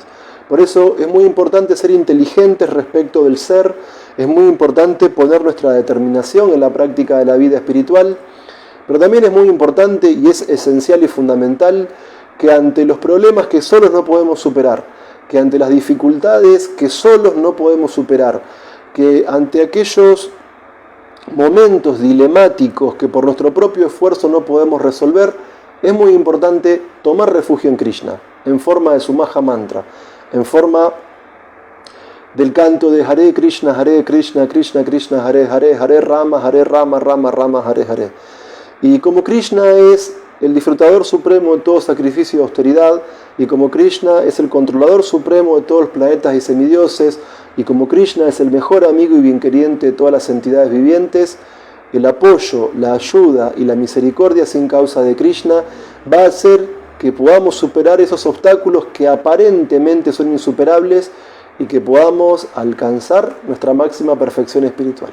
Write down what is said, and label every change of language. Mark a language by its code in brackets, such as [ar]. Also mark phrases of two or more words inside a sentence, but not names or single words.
[es] Por eso es muy importante ser inteligentes respecto del ser, es muy importante poner nuestra determinación en la práctica de la vida espiritual, pero también es muy importante y es esencial y fundamental que ante los problemas que solos no podemos superar, que ante las dificultades que solos no podemos superar, que ante aquellos momentos dilemáticos que por nuestro propio esfuerzo no podemos resolver, es muy importante tomar refugio en Krishna, en forma de su Maha Mantra, en forma del canto de [sa] हरे कृष्ण कृष्ण कृष्ण हरे राम राम राम हरे. [es] Y como Krishna es el disfrutador supremo de todo sacrificio y austeridad, y como Krishna es el controlador supremo de todos los planetas y semidioses, y como Krishna es el mejor amigo y bienqueriente de todas las entidades vivientes, el apoyo, la ayuda y la misericordia sin causa de Krishna va a hacer que podamos superar esos obstáculos que aparentemente son insuperables y que podamos alcanzar nuestra máxima perfección espiritual.